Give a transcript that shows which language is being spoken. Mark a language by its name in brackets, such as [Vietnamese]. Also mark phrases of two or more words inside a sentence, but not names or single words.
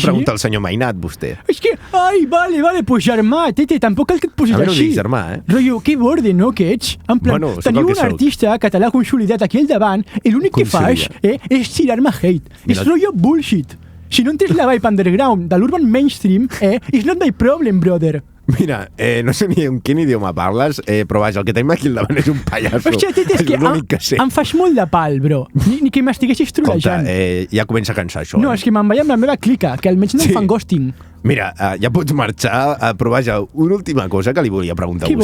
[Catalan] pregunta al senyor Mainat, vostè. És que, ai, vale, pues germà, tete, tampoc cal que et posis A mi no així. dic germà, Rotllo, que borde, no, que ets? En plan, Bueno, sóc teniu el que un sóc. artista català consolidat aquí al davant i l'únic que fas és tirar-me hate. Mira- És rotllo bullshit. Si no entens la [English] vibe underground [Catalan] de l' [English] urban mainstream, it's not my problem, brother. [Catalan] Mira, no sé ni en quin idioma parles, però vaja, el que tenim aquí al davant és un pallasso. Hòstia, tete, és que l'únic que sé. em fas molt de pal, bro. Ni que m'estiguessis Escolta, trolejant. ja comença a cansar això. No, és que me'n vaig amb la meva clica, que almenys no Sí. em fan ghosting. Mira, ja pots marxar, però vaja, una última cosa que li volia preguntar a